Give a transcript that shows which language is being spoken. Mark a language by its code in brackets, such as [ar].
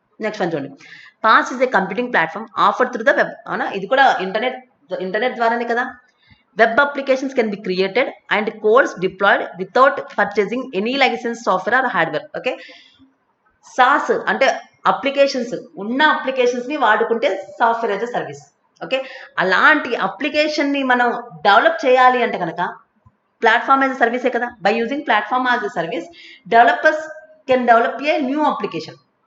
[en] Next one చూడండి, PaaS is a computing platform offer through the web. [te] అవునా, ఇది కూడా ఇంటర్నెట్ ద్వారానే కదా. [en] Web applications can be created and codes deployed without purchasing any licensed software or hardware. [te] Okay, SaaS అంటే applications ఉన్న అప్లికేషన్స్ని వాడుకుంటే software as a service. Okay, అలాంటి అప్లికేషన్ని మనం డెవలప్ చేయాలి అంటే కనుక ప్లాట్ఫామ్ యాజ్ ఎ సర్వీసే కదా. [en] By using platform as a service developers can develop a new application.